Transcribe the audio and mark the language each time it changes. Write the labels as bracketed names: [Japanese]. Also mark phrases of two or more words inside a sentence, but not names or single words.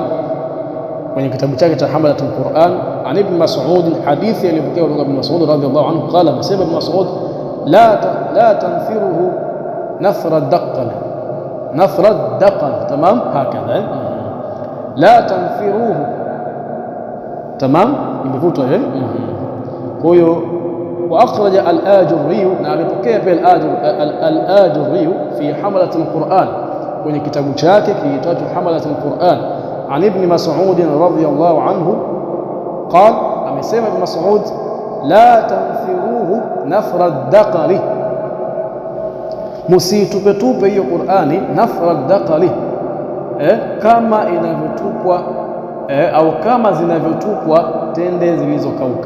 [Swahili] kwenye kitabu chake cha [Arabic] حملة القرآن, [Swahili] an Ibn Mas'ud, hadithi aliyopokea kutoka Ibn Mas'ud [Arabic] رضي الله عنه, [Swahili] qala, masema Ibn Mas'ud, [Arabic] لا تنفروه نفرة دقل, [Swahili] tamam, hakadha, [Arabic] لا تنفروه, [Swahili] tamam, imevutwa. Kwa hiyo [Arabic] وأخرج الآجري, [Swahili] na amepokea pia al-Ajurri [Arabic] في حملة القرآن, [Swahili] kwenye kitabu chake kiitwacho [Arabic] حملة القرآن, [Swahili] an Ibn Mas'ud [Arabic] رضي الله عنه قال, amesema Ibn Mas'ud, لا تنفروه نفرة دقل, [Swahili] musitupetupe hiyo Qur'ani, [Arabic] نفرة دقل, [Swahili] kama inavyotupwa au kama zinavyotupwa tende zilizokauka.